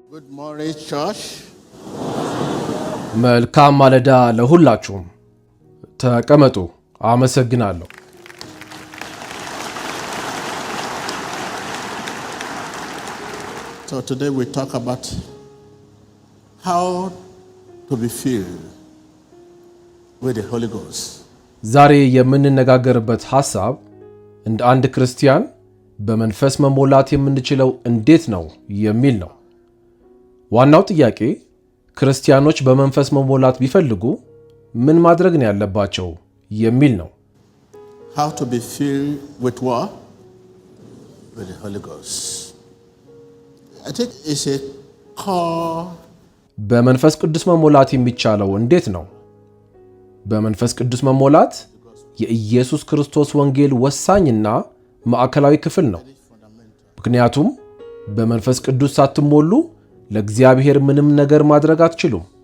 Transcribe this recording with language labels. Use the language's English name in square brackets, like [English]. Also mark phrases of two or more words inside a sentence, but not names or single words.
[English] Good morning, church. [Amharic] መልካም ማለዳ ለሁላችሁም። ተቀመጡ። አመሰግናለሁ። [English] So today we talk about how to be filled with the Holy Ghost. [Amharic] ዛሬ የምንነጋገርበት ሐሳብ እንደ አንድ ክርስቲያን በመንፈስ መሞላት የምንችለው እንዴት ነው የሚል ነው። ዋናው ጥያቄ ክርስቲያኖች በመንፈስ መሞላት ቢፈልጉ ምን ማድረግ ነው ያለባቸው የሚል ነው። [English] How to be filled with what? With the Holy Ghost. I think it's a call. [Amharic] በመንፈስ ቅዱስ መሞላት የሚቻለው እንዴት ነው? በመንፈስ ቅዱስ መሞላት የኢየሱስ ክርስቶስ ወንጌል ወሳኝና ማዕከላዊ ክፍል ነው። ምክንያቱም በመንፈስ ቅዱስ ሳትሞሉ ለእግዚአብሔር ምንም ነገር ማድረግ አትችሉም።